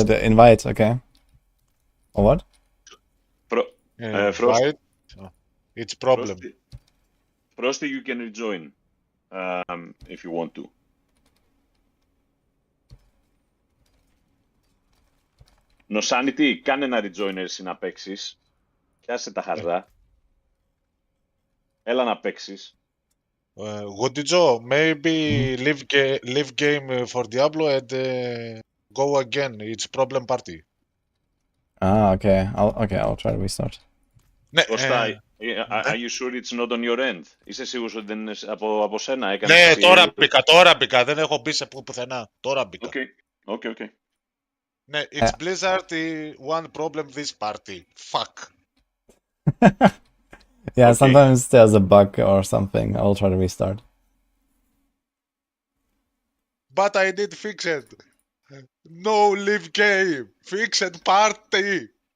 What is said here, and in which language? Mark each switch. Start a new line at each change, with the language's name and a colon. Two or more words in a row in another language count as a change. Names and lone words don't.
English: the invite, okay. Or what? Frost. Right? It's problem. Frosty, you can rejoin if you want to.
Greek: Nosanity, κάνε ένα rejoin εσύ να παίξεις. Πιάσε τα χαρτά. Έλα να παίξεις.
English: Wudijo, maybe leave game for Diablo and go again. It's problem party. Ah, okay. I'll try to restart. Κώστα, are you sure it's not on your end?
Greek: Είσαι σίγουρος ότι δεν είναι από σένα? Έκανες Ναι, εσύ... τώρα μπήκα. Δεν έχω μπει σε πουθενά. Τώρα μπήκα.
English: Okay.
Greek: Ναι,
English: it's Blizzard, one problem this party. Fuck. Yeah, sometimes there's a bug or something. I'll try to restart. But I did fix it. No live game. Fix it party.